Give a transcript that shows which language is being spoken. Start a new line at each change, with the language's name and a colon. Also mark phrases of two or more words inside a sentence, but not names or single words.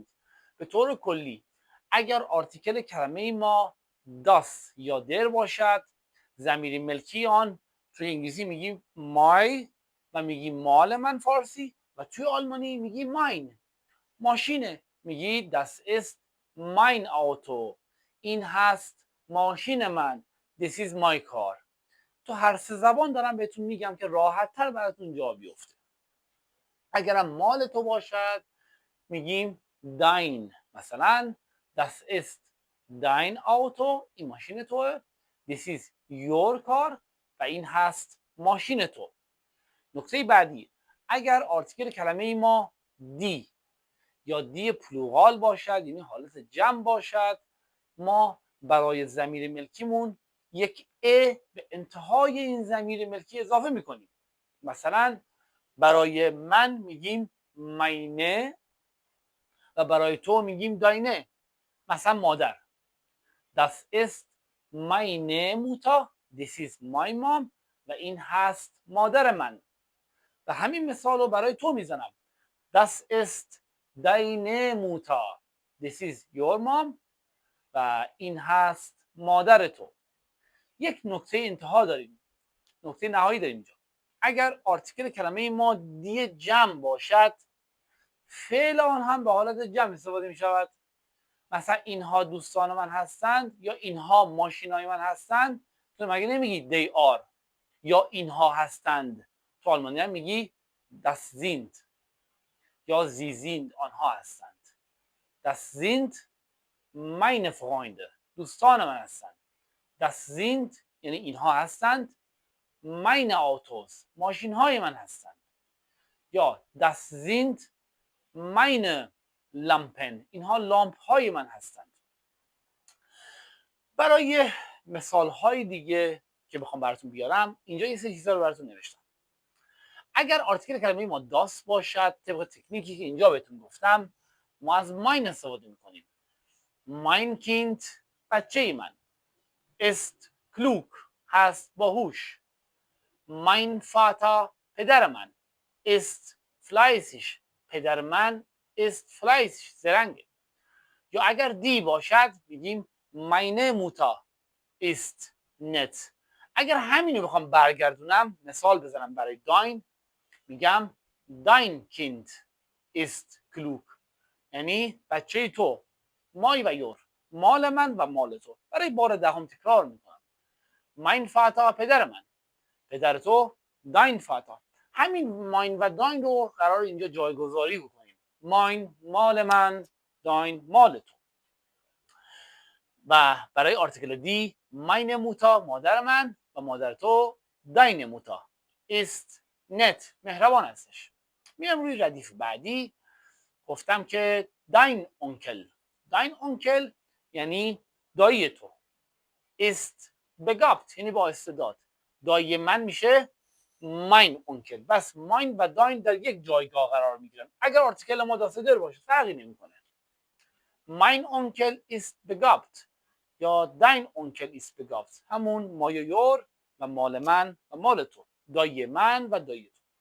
Persian: به طور کلی اگر آرتیکل کلمه ما داس یا در باشد، ضمیر ملکی آن توی انگلیسی میگی مای و میگی مال من فارسی، و توی آلمانی میگی ماین. ماشینه میگی
German: das ist mein Auto،
Persian: این هست ماشین من،
English: this is my car.
Persian: تو هر سه زبان دارم بهتون میگم که راحت تر براتون جا بیفته. اگرم مال تو باشد میگیم dein، مثلا
German: das ist dein Auto،
Persian: این ماشین توه.
English: this is your car
Persian: و این هست ماشین تو. نکته بعدی، اگر آرتیکل کلمه ما دی یا
German: die Plural
Persian: باشد، یعنی حالت جمع باشد، ما برای ضمیر ملکیمون یک ا به انتهای این ضمیر ملکی اضافه میکنیم. مثلا برای من میگیم ماینه و برای تو میگیم داینه. مثلا مادر
German: das ist meine Mutter،
English: this is my mom
Persian: و این هست مادر من. و همین مثال رو برای تو میزنم
German: das ist deine Mutter،
English: this is your mom
Persian: و این هست مادر تو. یک نکته انتها داریم، نکته نهایی داریم اینجا. اگر آرتیکل کلمه ما دی جمع باشد، فعل آن هم به حالت جمع استفاده می شود. مثلا اینها دوستان من هستند یا اینها ماشینای من هستند، تو مگه نمیگی
English: they are
Persian: یا اینها هستند. تو آلمانی هم میگی
German: das sind
Persian: یا
German: sie sind،
Persian: آنها هستند.
German: das sind meine Freunde،
Persian: دوستان من هستند.
German: das sind
Persian: یعنی اینها هستند
German: meine Autos،
Persian: ماشین های من هستند.
German: یا das sind meine Lampen،
Persian: اینها لامپ های من هستند. برای مثال های دیگه که بخوام براتون بیارم، اینجا یه سری چیزا رو براتون نوشتم. اگر آرتیکل کلمه ما داس باشد، طبق تکنیکی که اینجا بهتون گفتم، ما از ماین استفاده میکنیم.
German: mein Kind،
Persian: بچه من.
German: ist klug،
Persian: هست باهوش.
German: mein Vater،
Persian: پدر من.
German: ist fleißig،
Persian: پدر من
German: ist fleißig،
Persian: زرنگه. یا اگر دی باشد میگیم
German: meine Mutter ist nett.
Persian: اگر همین رو بخوام برگردونم، مثال بزنم برای داین، میگم
German: dein Kind ist klug،
Persian: یعنی بچه تو. مای و یور، مال من و مال تو. برای بار دهم تکرار میکنم
German: mein Vater،
Persian: پدر من. پدر تو
German: dein Vater.
Persian: همین ماین و داین رو قرار اینجا جایگذاری بکنیم. ماین مال من، داین مال تو. و برای آرتیکل دی
German: meine Mutter،
Persian: مادر من و مادر تو
German: deine Mutter ist nett،
Persian: مهربان هستش. میام روی ردیف بعدی. گفتم که
German: dein Onkel، dein Onkel
Persian: یعنی دایی تو.
German: ist begabt
Persian: یعنی با استعداد. دایی من میشه
German: mein Onkel.
Persian: بس ماین و داین در یک جایگاه قرار میگیرن. اگر آرتیکل ما داستر باشه فرقی نمیکنه.
German: mein Onkel
Persian: است begabt یا
German: dein Onkel
Persian: است begabt، همون
English: my your
Persian: و مال من و مال تو، دایی من و دایی تو.